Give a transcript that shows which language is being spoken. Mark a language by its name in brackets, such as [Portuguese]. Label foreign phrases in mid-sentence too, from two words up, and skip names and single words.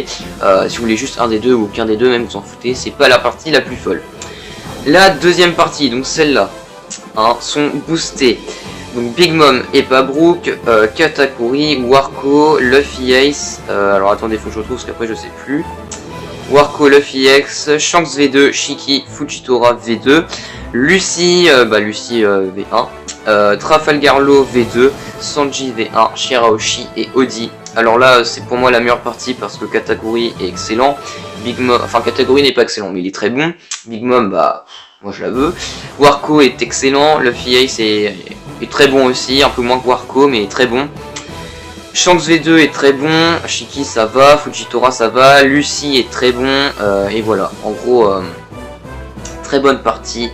[French] Si vous voulez juste un des deux ou qu'un des deux, même vous en foutez, c'est pas la partie la plus folle. La deuxième partie, donc celle-là, hein, sont boostés. Donc Big Mom et pas Brook, Katakuri, Warco, Luffy Ace, alors attendez, faut que je retrouve parce qu'après je sais plus. Warco, Luffy X, Shanks V2, Shiki, Fujitora V2, Lucy, Lucy V1, Trafalgar Law V2, Sanji V1, Shirahoshi et Odi. Alors là, c'est pour moi la meilleure partie parce que Katakuri est excellent. Big Mom, enfin Katakuri n'est pas excellent, mais il est très bon. Big Mom, moi je la veux. Warco est excellent, Luffy Ace est très bon aussi, un peu moins que Warco, mais très bon. Shanks V2 est très bon, Shiki ça va, Fujitora ça va, Lucy est très bon, et voilà, en gros, très bonne partie.